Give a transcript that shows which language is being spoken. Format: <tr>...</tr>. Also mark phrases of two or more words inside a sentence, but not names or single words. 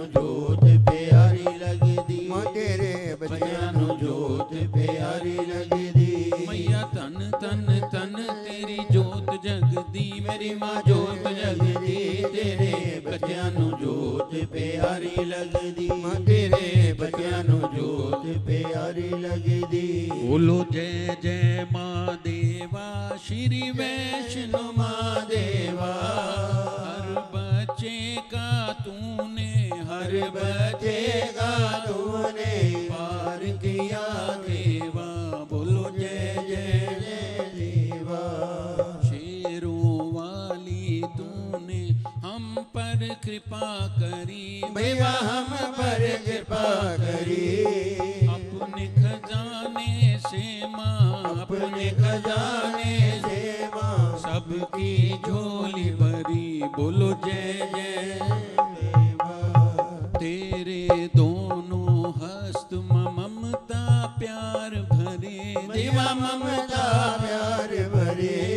<pa>ਜੋਤ ਪਿਆਰੀ ਲਗਦੀ ਮਾਂ ਤੇਰੇ ਬੱਚਿਆਂ ਨੂੰ ਜੋਤ ਪਿਆਰੀ ਲਗਦੀ ਮਈਆ ਤਨ ਤਨ ਤਨ ਤੇਰੀ ਜੋਤ ਜਗਦੀ ਮੇਰੀ ਮਾਂ ਜੋਤ ਜਗਦੀ ਤੇਰੇ ਬੱਚਿਆਂ ਨੂੰ ਜੋਤ ਪਿਆਰੀ ਲਗਦੀ ਮਾਂ ਤੇਰੇ ਬੱਚਿਆਂ ਨੂੰ ਜੋਤ ਪਿਆਰੀ ਲਗਦੀ</pa> <hi>बोलो जय जय मां देवा श्री वैष्णो मां देवा हर बच्चे का तूने हर बच्चे का तूने पार किया देवा बोलो जय जय जय देवा शेरों वाली तूने हम पर कृपा करी देवा हम पर कृपा करी अपने खजाने से मां अपने खजाने से मां सबकी झोली भरी बोलो जय जय देवा तेरे दोनों हस्त ममता प्यार भरे देवा ममता प्यार भरे</hi>